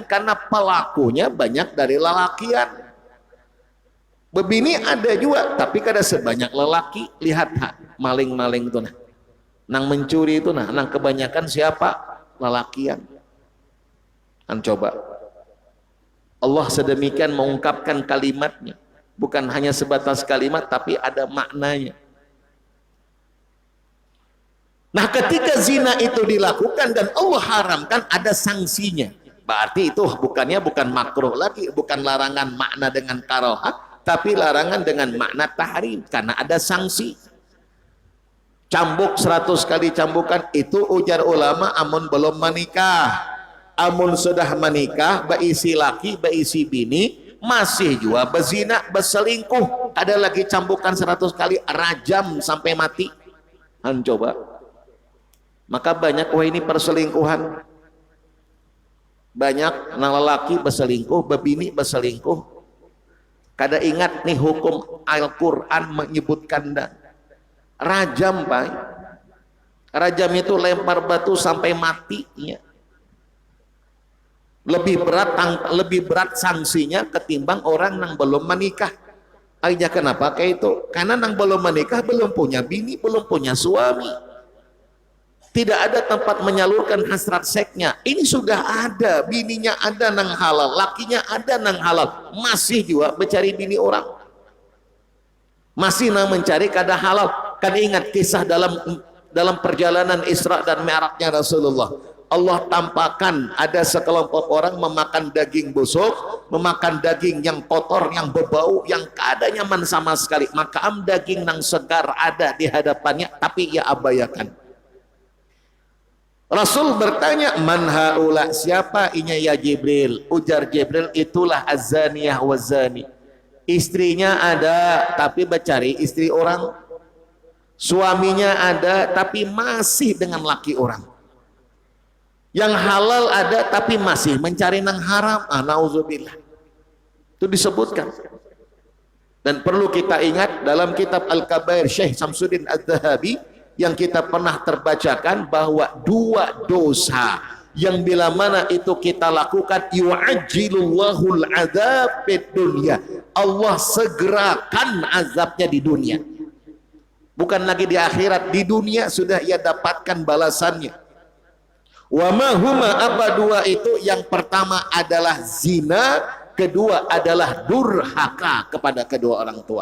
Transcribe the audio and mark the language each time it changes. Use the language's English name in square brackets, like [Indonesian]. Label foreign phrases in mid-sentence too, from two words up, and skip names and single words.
[Banjar] Karena pelakunya banyak dari lelakian. Bebini ada juga, tapi kada sebanyak lelaki. Lihat maling-maling itu nah. Nang mencuri itu nah, nang kebanyakan siapa? [Indonesian] Lelakian. Kan coba Allah sedemikian mengungkapkan kalimatnya, bukan hanya sebatas kalimat tapi ada maknanya. Nah ketika zina itu dilakukan dan Allah haramkan, ada sanksinya. Berarti itu bukan makruh lagi, bukan larangan makna dengan karohah, tapi larangan dengan makna tahrim, karena ada sanksi. [Banjar] Cambuk 100 kali cambukan itu ujar ulama amun belum menikah. Amun sudah menikah, baisi laki, baisi bini, masih juga bezina, berselingkuh, ada lagi cambukan 100 kali, rajam sampai mati. [Indonesian] Coba. Maka banyak ini perselingkuhan. [Banjar] Banyak nang lelaki berselingkuh, bebini berselingkuh. Kada ingat nih hukum Al-Quran menyebutkan dah. [Indonesian] Rajam Pak. Rajam itu lempar batu sampai matinya. Lebih berat sanksinya ketimbang orang yang belum menikah. Akhirnya kenapa kayak itu? Karena yang belum menikah belum punya bini, belum punya suami. Tidak ada tempat menyalurkan hasrat seksnya. [Banjar] Ini sudah ada, bininya ada nang halal, lakinya ada nang halal, masih juga mencari bini orang. Masih nang mencari kada halal. [Indonesian] Kan ingat kisah dalam perjalanan Isra dan Mi'rajnya Rasulullah. Allah tampakkan ada sekelompok orang memakan daging busuk, memakan daging yang kotor, yang berbau, yang kada nyaman sama sekali. Maka daging nang segar ada di hadapannya, tapi ia abaikan. Rasul bertanya, [Arabic] من هؤلاء, [Banjar] siapa inya ya Jibril? [Indonesian] Ujar Jibril, itulah [Arabic] الزانية والزاني. [Indonesian] Istrinya ada tapi mencari istri orang, suaminya ada tapi masih dengan laki orang, yang halal ada tapi masih mencari nang haram. Nauzubillah. Itu disebutkan. Dan perlu kita ingat dalam kitab Al-Kabair Syekh Samsuddin Az-Zahabi yang kita pernah terbacakan, bahwa 2 dosa yang bila mana itu kita lakukan, [Arabic] يعجل الله العذاب في الدنيا, Allah segerakan azabnya di dunia, bukan lagi di akhirat. [Indonesian] Di dunia sudah ia dapatkan balasannya. [Arabic] وما هما, [Indonesian] apa 2 itu? Yang pertama adalah zina, kedua adalah durhaka kepada kedua orang tua.